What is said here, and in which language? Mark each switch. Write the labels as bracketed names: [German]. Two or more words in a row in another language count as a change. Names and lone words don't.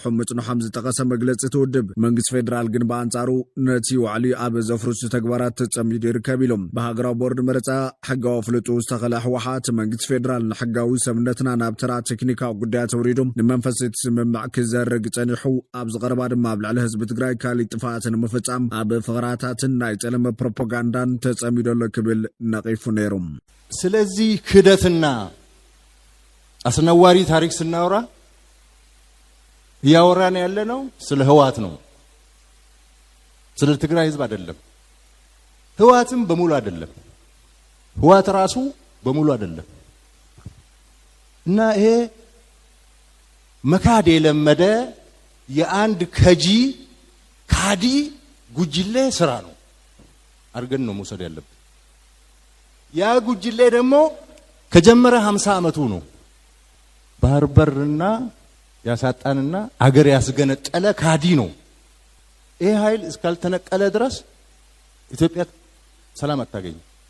[Tigrinya] ምጽንሖም ዝጠቐሰ መግለፂ ትውድብ። መንግስቲ ፌደራል ግን በኣንጻሩ ነቲ ዋዕሊ ኣብ ዘፍርሱ ተግባራት ተጸሚዱ ይርከብ ኢሎም። ብሃገራዊ ቦርድ መረፃ ሕጋዊ ፍልጡ ዝተኸልአ ሕወሓት መንግስቲ ፌደራል ንሕጋዊ ሰብነትና ናብ ተራ ቴክኒካዊ ጉዳያት ተውሪዱ ንመንፈስ እቲ ስምምዕ ክዘርግ ጸኒሑ ኣብ ዝቐረባ ድማ ኣብ ልዕሊ ህዝቢ ትግራይ ካሊእ ጥፋኣት ንምፍጻም ኣብ ፍቕራታትን ናይ ጸለመ ፕሮፓጋንዳን ተጸሚዶሎ ክብል ነቒፉ ነይሩ። [Amharic] ስለዚ ክደትና አስነዋሪ ታሪክ ስናወራ ያወራን ያለነው ስለ ህወሓት ነው። ስለ ትግራይ ህዝብ አይደለም። ህወሓትም በሙሉ አይደለም። ህወሓት ራሱ በሙሉ አይደለም። እና ይሄ መካድ የለመደ የአንድ ካዲ ጉጅሌ ስራ ነው አርገን ነው መውሰድ ያለብን። ያ ጉጅሌ ደግሞ ከጀመረ 50 ዓመቱ ነው። ባህር በርና ያሳጣንና አገር ያስገነጠለ ካዲ ነው። ይሄ ኃይል እስካልተነቀለ ድረስ ኢትዮጵያ ሰላም አታገኝም።